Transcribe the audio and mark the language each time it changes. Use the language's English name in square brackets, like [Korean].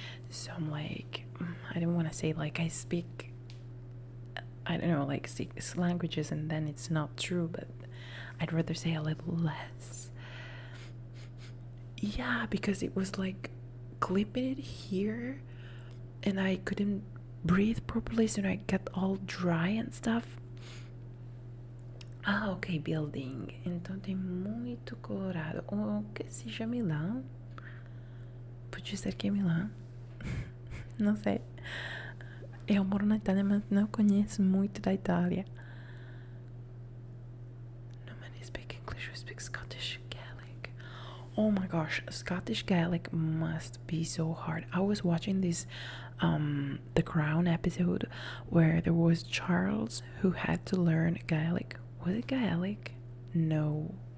[English] So I'm like, I don't want to say like I speak, I don't know, like 6 languages, and then it's not true, but I'd rather say a little less. Yeah, because it was like clipping it here and I couldn't breathe properly, so I got all dry and stuff. Ah, ok, building. [Portuguese] Então tem muito colorado. Ou que seja Milão. Pode ser que é Milão. Não sei. Eu moro na Itália, mas não conheço muito da Itália. [English] No man speak English, we speak Scottish Gaelic. Oh my gosh, Scottish Gaelic must be so hard. I was watching this The Crown episode where there was Charles who had to learn Gaelic. Was it Gaelic? No.